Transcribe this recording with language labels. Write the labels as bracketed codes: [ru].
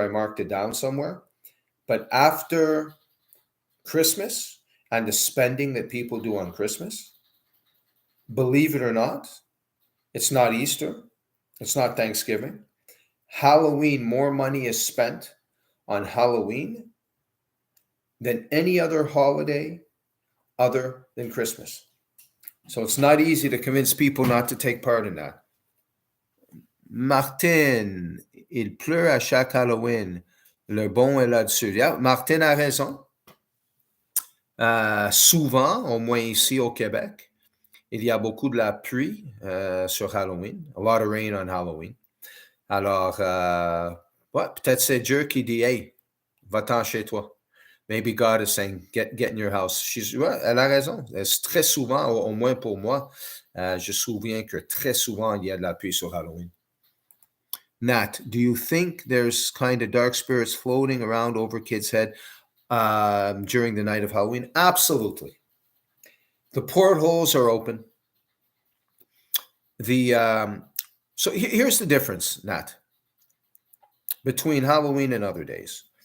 [en] I marked it down somewhere, but after Christmas and the spending that people do on Christmas, believe it or not, it's not Easter, it's not Thanksgiving. Halloween, more money is spent on Halloween than any other holiday other than Christmas. So it's not easy to convince people not to take part in that. [fr] Martin, il pleut à chaque Halloween. Le bon est là-dessus. Yeah, Martin a raison. Souvent, au moins ici au Québec, il y a beaucoup de la pluie sur Halloween. [en] A lot of rain on Halloween. [fr] Alors, peut-être c'est Dieu qui dit, hey, va-t'en chez toi. [en] Maybe God is saying, get in your house. [fr] Elle a raison. C'est très souvent, au moins pour moi, je me souviens que très souvent, il y a de la pluie sur Halloween. [en] Nat, do you think there's kind of dark spirits floating around over kids' head during the night of Halloween? Absolutely. The portholes are open. So here's the difference, Nat, between Halloween and other days.